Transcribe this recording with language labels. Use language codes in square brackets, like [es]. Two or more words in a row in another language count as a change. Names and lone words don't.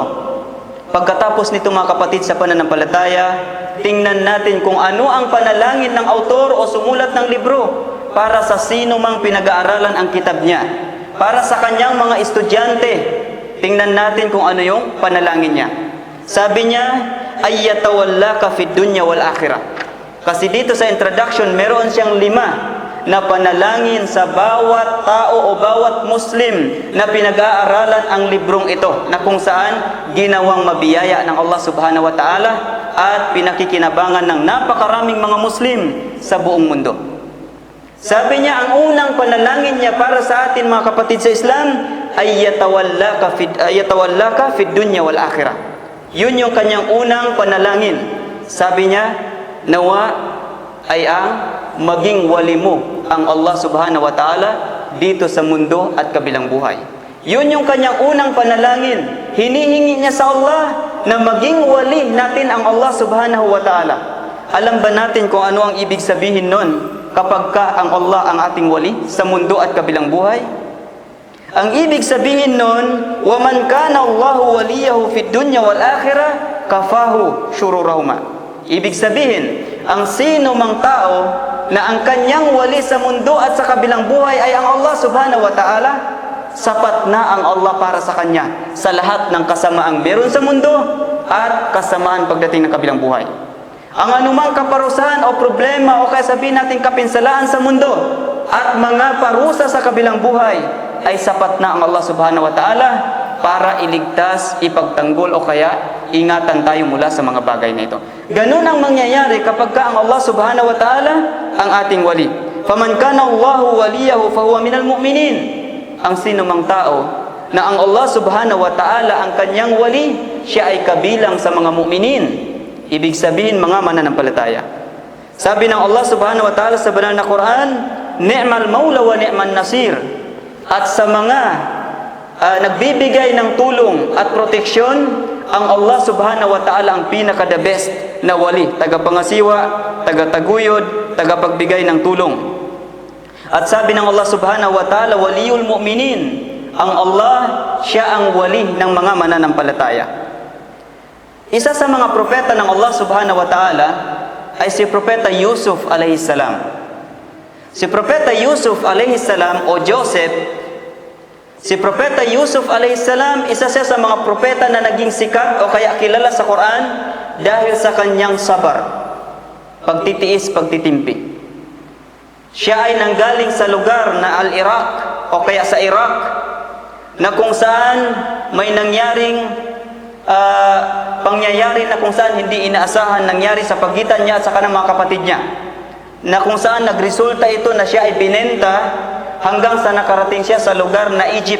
[tl] Pagkatapos nito mga kapatid sa pananampalataya, tingnan natin kung ano ang panalangin ng autor o sumulat ng libro para sa sino mang pinag-aaralan ang kitab niya, para sa kanyang mga estudyante. Tingnan natin kung ano yung panalangin niya. Sabi niya, [ar] أيتولاك في الدنيا والآخرة. [tl] Kasi dito sa introduction, meron siyang 5 na panalangin sa bawat tao o bawat Muslim na pinag-aaralan ang librong ito, na kung saan ginawang mabiyaya ng Allah [ar] سبحانه وتعالى [tl] at pinakikinabangan ng napakaraming mga Muslim sa buong mundo. Sabi niya, ang unang panalangin niya para sa atin mga kapatid sa Islam ay [ar] يتولاك في الدنيا والآخرة. [tl] Yun yung kanyang unang panalangin. Sabi niya, nawa ay ang maging wali mo ang Allah [ar] سبحانه وتعالى [tl] dito sa mundo at kabilang buhay. Yun yung kanyang unang panalangin. Hinihingi niya sa Allah na maging wali natin ang Allah [ar] سبحانه وتعالى. [tl] Alam ba natin kung ano ang ibig sabihin nun kapag ka ang Allah ang ating wali sa mundo at kabilang buhay? Ang ibig sabihin nun, [ar] وَمَنْ كَانَ اللَّهُ وَلِيَّهُ فِي الدُّنْيَا وَالْآخِرَةِ كَفَاهُ شُرُورَهُمَا. [tl] Ibig sabihin, ang sino mang tao na ang kanyang wali sa mundo at sa kabilang buhay ay ang Allah [ar] سبحانه وتعالى, [tl] sapat na ang Allah para sa kanya sa lahat ng kasamaang meron sa mundo at kasamaan pagdating ng kabilang buhay. Ang anumang kaparusahan o problema o kaya sabihin natin kapinsalaan sa mundo at mga parusa sa kabilang buhay ay sapat na ang Allah [ar] سبحانه وتعالى [tl] para iligtas, ipagtanggol o kaya ingatan tayo mula sa mga bagay na ito. Ganun ang mangyayari kapag ka ang Allah [ar] سبحانه وتعالى [tl] ang ating wali. [ar] فَمَنْ كَانَ اللَّهُ وَلِيَهُ فَهُوَ مِنَ الْمُؤْمِنِينَ. [tl] Ang sino mang tao na ang Allah [ar] سبحانه وتعالى [tl] ang kanyang wali, siya ay kabilang sa mga mu'minin. Ibig sabihin mga mananampalataya. Sabi ng Allah [ar] سبحانه وتعالى [tl] sa banal na Quran, [ar] نعم المولى ونعم النصير. [tl] At sa mga nagbibigay ng tulong at proteksyon, ang Allah [ar] سبحانه وتعالى [tl] ang pinaka [en] the best [tl] na wali, tagapangasiwa, tagataguyod, tagapagbigay ng tulong. At sabi ng Allah [ar] سبحانه وتعالى, ولي المؤمنين, [tl] ang Allah, siya ang wali ng mga mananampalataya. Isa sa mga propeta ng Allah subhanahu wa ta'ala ay si Propeta Yusuf [ar] عليه السلام. [tl] Si Propeta Yusuf [ar] عليه السلام [tl] o Joseph, si Propeta Yusuf [ar] عليه السلام, [tl] isa siya sa mga propeta na naging sikat o kaya kilala sa Quran dahil sa kanyang sabar, pagtitiis, pagtitimpi. Siya ay nanggaling sa lugar na Al-Iraq o kaya sa Iraq, na kung saan may nangyaring pangyayari na kung saan hindi inaasahan nangyari sa pagitan niya at sa kanang mga kapatid niya, na kung saan nagresulta ito na siya ay binenta hanggang sa nakarating siya sa lugar na Egypt.